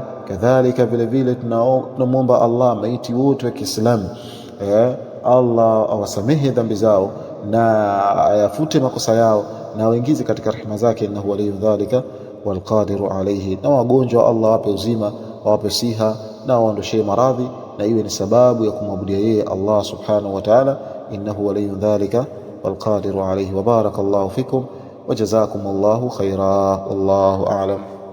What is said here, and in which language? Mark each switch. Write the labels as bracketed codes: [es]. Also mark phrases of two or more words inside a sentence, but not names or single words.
[sw] Kadhalika vile vile tunamuomba Allah maiti wote wa Kiislamu, Allah awasamehe dhambi zao na ayafute makosa yao na awaingize katika rehema zake, [ar] إنه ولي ذلك والقادر عليه. [sw] Na wagonjwa Allah wape uzima, wape siha na waondoshee maradhi, na iwe ni sababu ya kumwabudia yeye Allah [ar] سبحانه وتعالى, إنه ولي ذلك والقادر عليه. وبارك الله فيكم وجزاكم الله خيرا، والله أعلم.